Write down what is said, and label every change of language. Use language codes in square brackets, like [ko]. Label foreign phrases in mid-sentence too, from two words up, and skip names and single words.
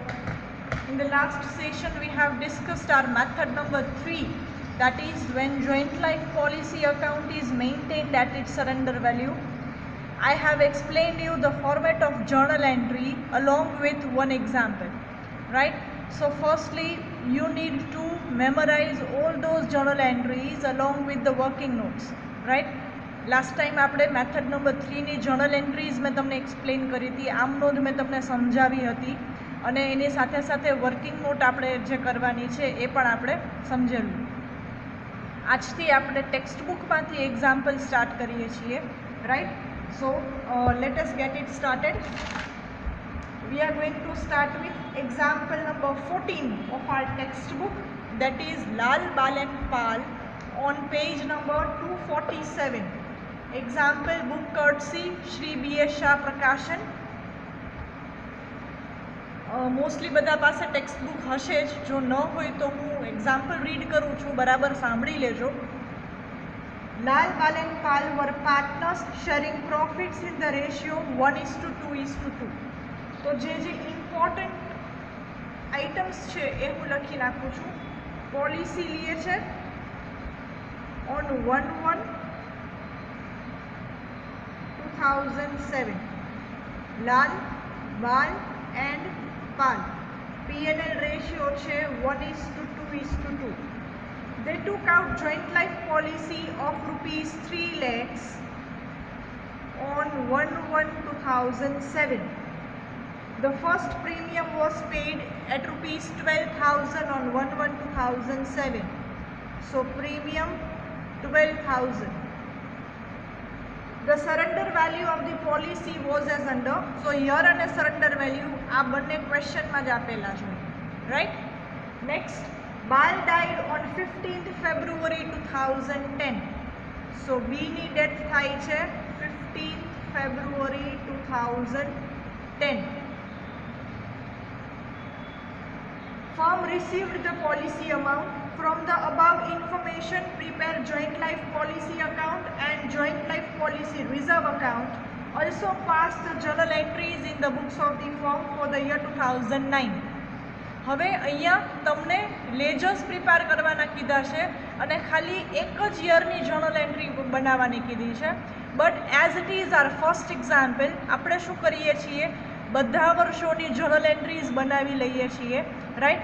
[en] In the last session, we have discussed our method number 3, that is when joint life policy account is maintained at its surrender value. I have explained you the format of journal entry along with one example, right? So firstly, you need to memorize all those journal entries along with the working notes, right? [gu] લાસ્ટ ટાઈમ આપણે [en] method number [gu] 3ની [en] journal entries [gu] મેં તમને એક્સપ્લેન કરી હતી, આમ નોંધ મેં તમને સમજાવી હતી અને એની સાથે સાથે [en] working note [gu] આપણે જે કરવાની છે એ પણ આપણે સમજેલું. આજથી આપણે ટેક્સ્ટ બુકમાંથી [en] example start [gu] કરીએ છીએ, રાઈટ? [en] so let us get it started. We are going to start with example number 14 of our textbook, that is Lal Bal and Pal, on page number 247. Example book courtesy Shri B.S. Shah Prakashan. [gu] મોસ્ટલી બધા પાસે ટેક્સ્ટ બુક હશે જ, જો ન હોય તો હું [en] example read [gu] કરું છું, બરાબર સાંભળી લેજો. [en] Lal Bal and Pal were partners sharing profits in the ratio 1:2:2. [gu] તો જે [en] important items [gu] છે એ હું લખી નાખું છું. પોલિસી લીએ છે on 1/1/2007. [en] Lal, Bal and Pal. P&L ratio [gu] છે [en] 1:2:2. They took out joint life policy of rupees 3 lakhs on 1/1/2007. The first premium was paid at rupees 12,000 on 1/1/2007. So premium 12,000. The surrender value of the policy was as under. So year and surrender value [gu] આ બંને ક્વેશ્ચનમાં જ આપેલા છે, રાઈટ? નેક્સ્ટ, [en] Bal died on 15th February 2010. [gu] So B ની ડેથ થાય છે 15th February 2010. [en] Firm received the policy amount. From the above information, prepare joint life policy account and joint life policy reserve account. Also pass the journal entries in the books of the firm for the year 2009. [gu] હવે અહીંયા તમને લેજર્સ પ્રિપેર કરવાના કીધા છે અને ખાલી એક જ યરની [en] journal entry [gu] બનાવવાની કીધી છે. [en] but as it is our first example, [gu] આપણે શું કરીએ છીએ, બધા વર્ષોની [en] journal entries [gu] બનાવી લઈએ છીએ, રાઈટ?